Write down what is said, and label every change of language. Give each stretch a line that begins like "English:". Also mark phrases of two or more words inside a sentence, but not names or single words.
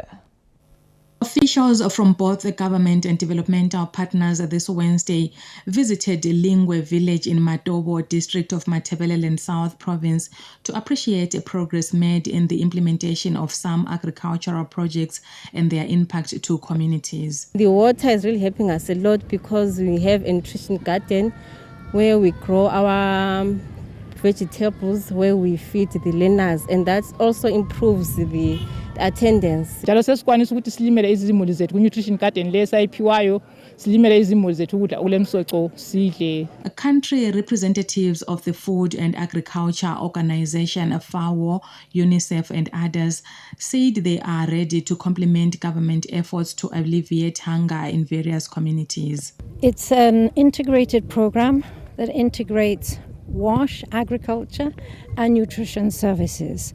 English: Officials from both the government and developmental partners this Wednesday visited Lingwe village in Matobo district of Matabeleland South province to appreciate progress made in the implementation of some agricultural projects and their impact to communities. The water is really helping us a lot because we have a nutrition garden. where we grow our vegetables, where we feed the learners, and that also improves the attendance.
North Ndebele: Njalo sesikwanisa ukuthi silimele izimuli zethu ku-
English: nutrition garden
North Ndebele: le sayiphiwayo silimele izimuli zethu ukudla kulemsoco sidle.
English: Country representatives of the Food and Agriculture Organization, FAO, UNICEF and others said they are ready to complement government efforts to alleviate hunger in various communities. It's an integrated program that integrates WASH, agriculture and nutrition services.